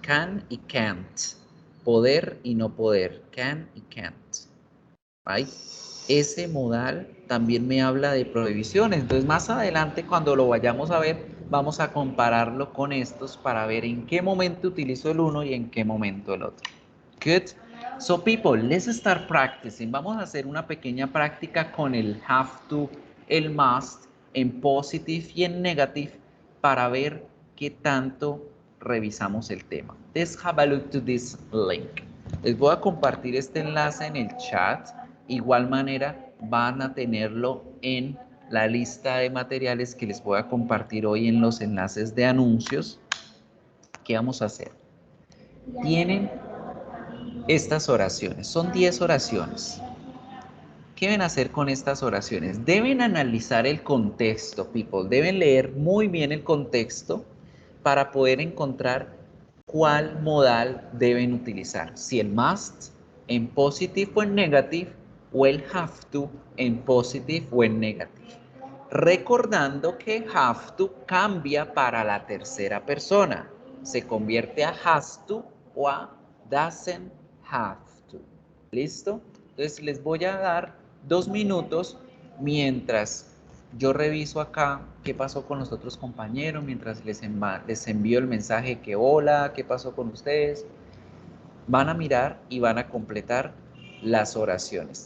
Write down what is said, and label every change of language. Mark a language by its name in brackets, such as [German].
[Spanish] Can y can't. Poder y no poder. Can y can't. [English] Right? [Spanish] Ese modal también me habla de prohibiciones. Entonces, más adelante, cuando lo vayamos a ver, vamos a compararlo con estos para ver en qué momento utilizo el uno y en qué momento el otro. [English] Good. So, people, let's start practicing. [Spanish] Vamos a hacer una pequeña práctica con el have to, el must, en positive y en negative para ver qué tanto revisamos el tema. [English] Let's have a look to this link. [Spanish] Les voy a compartir este enlace en el chat. Igual manera van a tenerlo en la lista de materiales que les voy a compartir hoy en los enlaces de anuncios. ¿Qué vamos a hacer? Tienen estas oraciones, son 10 oraciones. ¿Qué deben hacer con estas oraciones? Deben analizar el contexto, people. Deben leer muy bien el contexto para poder encontrar cuál modal deben utilizar. Si el must en positive o en negative o el have to en positive o en negative. Recordando que have to cambia para la tercera persona. Se convierte a has to o a doesn't have to. ¿Listo? Entonces les voy a dar 2 minutos mientras yo reviso acá qué pasó con los otros compañeros, mientras les envío el mensaje que hola, qué pasó con ustedes. Van a mirar y van a completar las oraciones.